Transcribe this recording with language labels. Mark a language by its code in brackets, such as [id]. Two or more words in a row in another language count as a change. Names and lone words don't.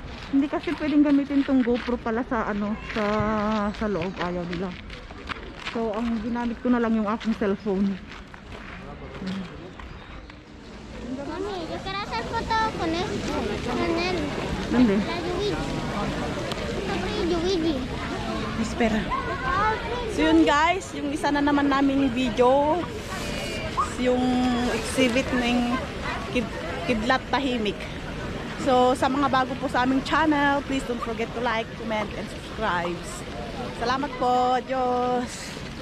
[tl] Hindi kasi pwedeng gamitin tong GoPro pala sa ano, sa loob, ayaw nila. So, ang ginamit ko na lang yung aking cellphone. [es] Mami, yo quiero hacer foto con esto. Con él. [tl] Nandi? [es] La Luigi. Sobre Luigi. Espera. [tl] So yun guys, yung isa na naman naming video, yung exhibit ng Kidlat Tahimik. So sa mga bago po sa aming channel, [en] please don't forget to like, comment, and subscribe. [tl] Salamat po. Diyos!